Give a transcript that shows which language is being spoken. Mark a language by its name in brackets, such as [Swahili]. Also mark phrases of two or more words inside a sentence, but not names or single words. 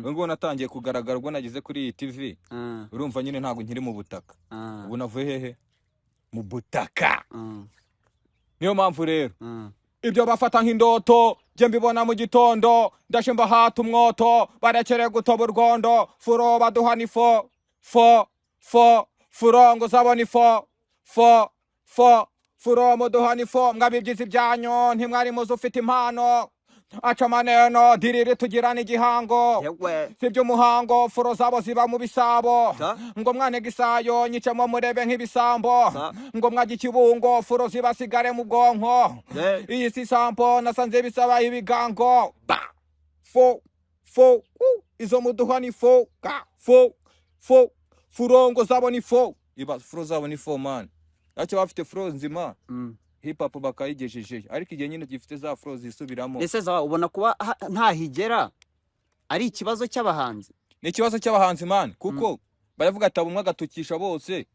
[Kinyarwanda] Ubu ngubu natangiye kugaragara ubwo nageze kuri iyi T V. Ah. Urumva nyine ntabwo nkiri mu butaka. Ah. Ubu navuye hehe? Mu butaka. Mm. Niyo mpamvu rero. Mm. Ibyo bafata nk'indoto, njye mbibona mu gitondo, ndaje mbahata umwoto, barekere gutoba urwondo, furo baduha ni fo, fo, fo, furo ngo uzabona ifo, fo, fo, furo muduha ni fo, mwabibyize ibyanyu, ntimwari muzi ufite impano. Aca amaneno, diriri tugirana igihango. Yewe. Si iby'umuhango, furo zabo ziba mu bisabo. Sa? Ngo mwane gisayo, nyicemo murebe nk'ibisambo. Sa? Ngo mwajya ikibungo, furo ziba sigare mu bwonko. Ye. Iyi si sampo, nasanze bisaba ibigango. Ba. Fo, fo, uh, izo muduha ni fo, ka, fo, fo, furo ngo zabo ni fo. Iba, furo zabo ni fo, man. Ntacyo bafite furo nzima. Mm. Hip hop bakayigejeje. Ariko igihe nyine gifite za furo zisubiramo. Ese za, ubona kuba ha-, ntahigera ari ikibazo cy'abahanzi? Ni ikibazo cy'abahanzi, man. Kuko Mm. baravuga ati, "Umwe agatukisha bose."